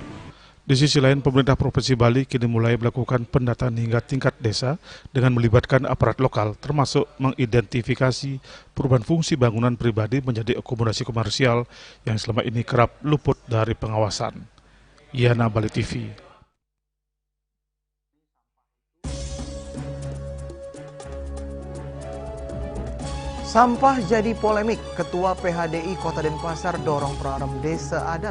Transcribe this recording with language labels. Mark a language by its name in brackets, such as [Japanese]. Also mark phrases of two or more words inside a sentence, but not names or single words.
[Indonesian] Di sisi lain, pemerintah Provinsi Bali kini mulai melakukan pendataan hingga tingkat desa dengan melibatkan aparat lokal, termasuk mengidentifikasi perubahan fungsi bangunan pribadi menjadi akomodasi komersial yang selama ini kerap luput dari pengawasan. Yana, Bali TV. Sampah jadi polemik. Ketua PHDI Kota Denpasar dorong program desa adat.